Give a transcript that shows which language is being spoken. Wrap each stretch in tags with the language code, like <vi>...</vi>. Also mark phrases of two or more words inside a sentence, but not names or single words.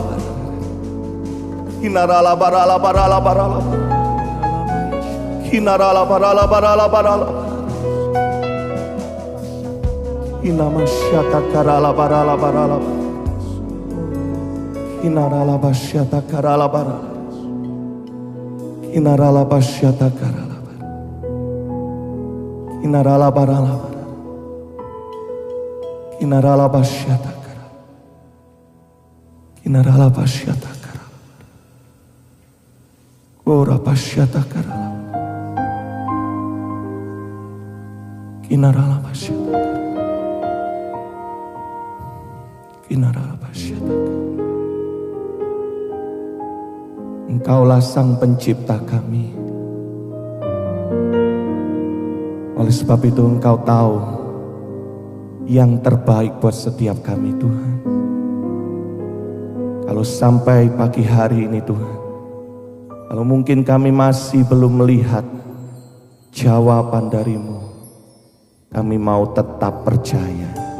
<id>Inarala barala barala barala. Inarala barala barala barala. Inamasyata karala barala barala. Inarala basyata karala barala. Inarala basyata karala. Inarala barala. Inarala basyata karala. Inarala basyata karala. Ora basyata karala. Inarala basyata karala. Inarala basyata karala. Engkaulah Sang Pencipta kami. Oleh sebab itu Engkau tahu yang terbaik buat setiap kami Tuhan. Kalau sampai pagi hari ini Tuhan, kalau mungkin kami masih belum melihat jawaban dari-Mu, kami mau tetap percaya.</id>